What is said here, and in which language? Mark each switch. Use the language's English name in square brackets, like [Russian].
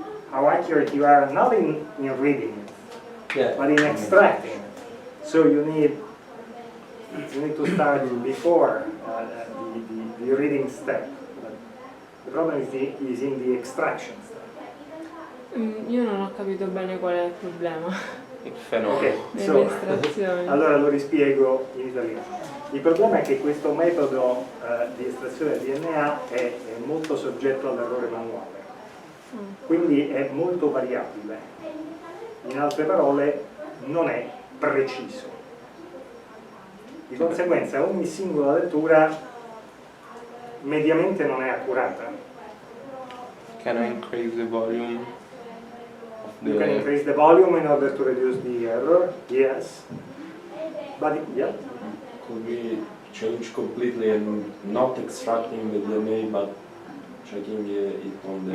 [English] How accurate you are, not in reading it, Yeah. but in extracting it. So you need to start before the reading step. But the problem is in the extraction step. [Italian] Io non ho capito bene qual è il problema Il fenomeno. Ok, delle estrazioni. allora lo rispiego in italiano. Il problema è che questo metodo di estrazione del DNA è molto soggetto all'errore manuale, quindi è molto variabile. In altre parole, non è preciso. Di conseguenza ogni singola lettura mediamente non è accurata. [English] Can I increase the volume of the... You can increase the volume in order to reduce the error, yes. But yeah. Could we change completely and not extracting the DNA but checking it on the